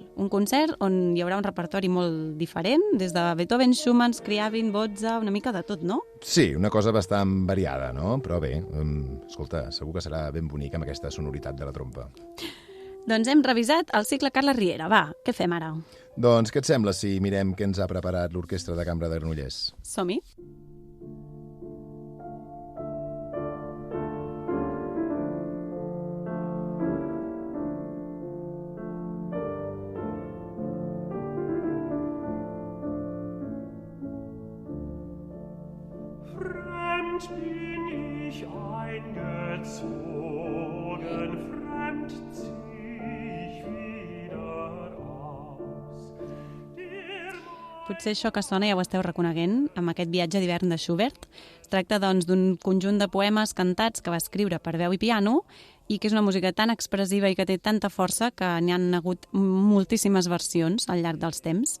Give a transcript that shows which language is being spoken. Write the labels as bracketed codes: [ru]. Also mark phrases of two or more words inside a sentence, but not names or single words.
[ca] Un concert on hi haurà un repertori molt diferent, des de Beethoven, Schumann, Scriabin, Bozza, una mica de tot, no? Sí, una cosa bastant variada, no? Però bé, escolta, segur que serà ben bonic amb aquesta sonoritat de la trompa. Doncs hem revisat el cicle Carles Riera. Va, què fem ara? Doncs què et sembla si mirem què ens ha preparat l'Orquestra de Cambra de Granollers? Som-hi. [de] Bin ich eingezogen, fremd zieh ich wieder aus. [ca] Potser això que sona ja ho esteu reconeguent amb aquest viatge d'hivern de Schubert. Es tracta, doncs, d'un conjunt de poemes cantats que va escriure per veu i piano i que és una música tan expressiva i que té tanta força que n'hi han hagut moltíssimes versions al llarg dels temps.